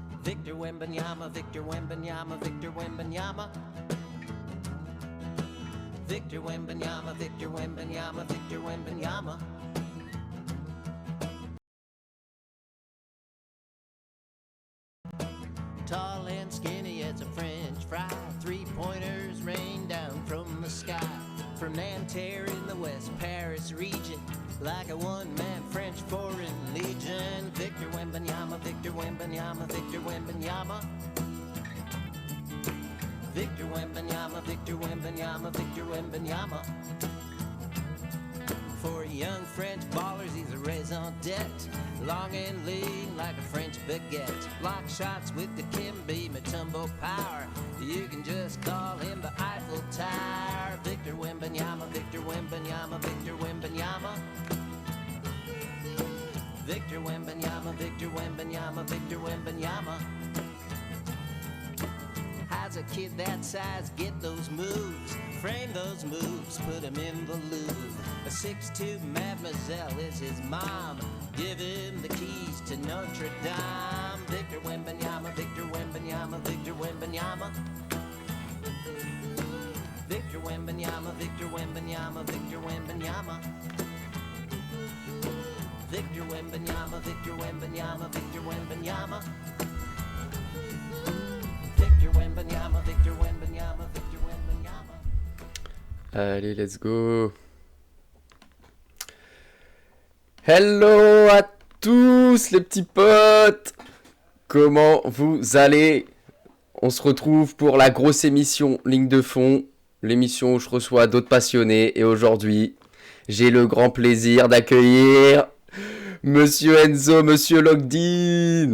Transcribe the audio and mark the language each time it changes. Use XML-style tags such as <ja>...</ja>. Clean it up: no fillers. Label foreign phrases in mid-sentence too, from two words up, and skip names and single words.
<en>Victor Wembanyama, Victor Wembanyama, Victor Wembanyama. Victor Wembanyama, Victor Wembanyama, Victor Wembanyama. Tall and skinny as a French fry, three-pointers rain down from the sky. From Nanterre in the West Paris region, like a one-man French foreign legion. Victor Wembanyama, Victor Wembanyama, Victor Wembanyama. Victor Wembanyama, Victor Wembanyama, Victor Wembanyama. For young French ballers, he's a</en> <fr>raison d'etre.</fr> <en>Long and lean like a French baguette. Block shots with the Kimby Mutombo power. You can just call him the Eiffel Tower. Victor Wembanyama, Victor Wembanyama, Victor Wembanyama. Victor Wembanyama, Victor Wembanyama, Victor Wembanyama. How's a kid that size get those moves? Frame those moves, put him in the Louvre. A 6'2" mademoiselle is his mom. Give him the keys to Notre Dame. Victor Wembanyama, Victor Wembanyama, Victor Wembanyama. Victor Wembanyama, Victor Wembanyama, Victor Wembanyama. Victor Wembanyama, Victor Wembanyama, Victor Wembanyama. Victor Wembanyama, Victor Wembanyama, Victor Wembanyama.</en> <fr>Allez,</fr> <en>let's go.</en> <fr>Hello à tous les petits potes. Comment vous allez? On se retrouve pour la grosse émission Ligne de fond, l'émission où je reçois d'autres passionnés. Et aujourd'hui, j'ai le grand plaisir d'accueillir Monsieur Enzo, Monsieur Logdin.</fr>